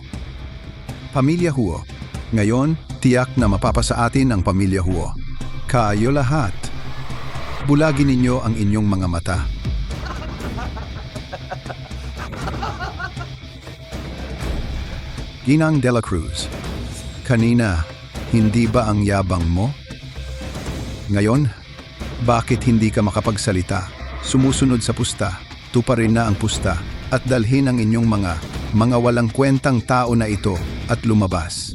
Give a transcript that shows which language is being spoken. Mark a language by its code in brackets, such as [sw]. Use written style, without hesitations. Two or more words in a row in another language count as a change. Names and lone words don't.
[tl] Pamilya Huo. Ngayon, tiyak na mapapasa atin ang pamilya Huo. Kayo lahat. Bulagin ninyo ang inyong mga mata. Ginang de la Cruz. Kanina, hindi ba ang yabang mo? Ngayon, bakit hindi ka makapagsalita? Sumusunod sa pusta, tuparin na ang pusta, at dalhin ang inyong mga walang kwentang tao na ito at lumabas.